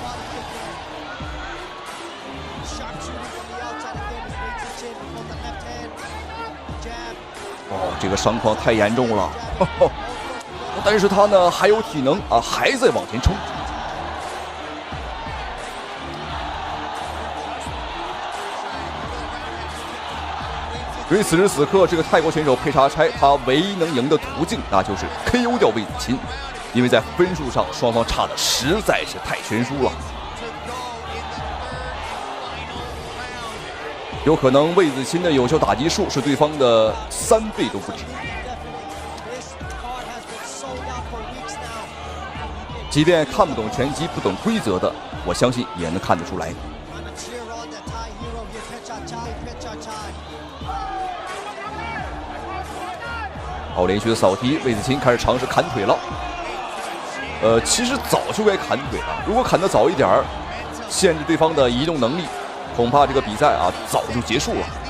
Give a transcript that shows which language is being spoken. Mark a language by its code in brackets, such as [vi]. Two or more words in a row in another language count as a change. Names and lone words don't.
[zh] 這個傷況太嚴重了，但是他呢還有體能啊，還在往前衝。所以此時此刻，這個泰國選手佩查差他唯一能贏的途徑，那就是 KO 掉魏子钦，因為在分數上雙方差的實在是太懸殊了。有可能魏子钦的有效打擊數是對方的3倍都不止。即便看不懂拳擊、不懂規則的，我相信也能看得出來。好，連續的掃踢，魏子钦開始嘗試砍腿了。其實早就該砍腿了，如果砍得早一點兒，限制對方的移動能力，恐怕這個比賽啊早就結束了。